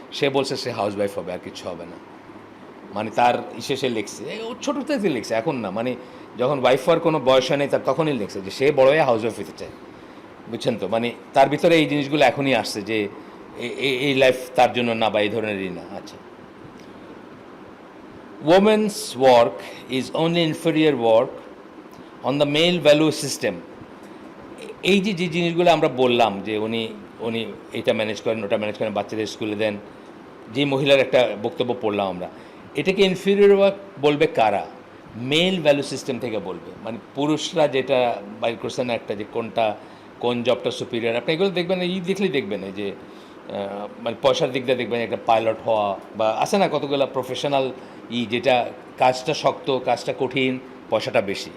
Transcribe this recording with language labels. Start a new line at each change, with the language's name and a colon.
Bangla: সে বলছে সে house wife হবে, আর কিছু হবে না। মানে তার সে লিখছে, ও ছোটো থেকে লিখছে, এখন না, মানে যখন ওয়াইফ হওয়ার কোনো বয়স হয় নেই তার, তখনই লিখছে যে সে বড় হয়ে হাউস ওয়াইফ হতে চায়, বুঝছেন তো। মানে তার ভিতরে এই জিনিসগুলো এখনই আসছে যে এই লাইফ তার জন্য না, বা এই ধরনেরই না।
English: আচ্ছা, women's work is only inferior work on the male value system।
Bangla: এই যে জিনিসগুলো আমরা বললাম যে উনি এটা ম্যানেজ করেন, ওটা ম্যানেজ করেন, বাচ্চাদের স্কুলে দেন, যে মহিলার একটা বক্তব্য পড়লাম আমরা, এটাকে ইনফিরিয়র ওয়ার্ক বলবে কারা? মেল ভ্যালু সিস্টেম থেকে বলবে। মানে পুরুষরা যেটা বাইর করছে না একটা, যে কোন জবটা সুপিরিয়র, আপনি এগুলো দেখবেন, দেখলেই দেখবেন যে মানে পয়সার দিক দিয়ে দেখবেন একটা পাইলট হওয়া, বা আছে না কতগুলো প্রফেশনাল যেটা কাজটা শক্ত, কাজটা কঠিন, পয়সাটা বেশি।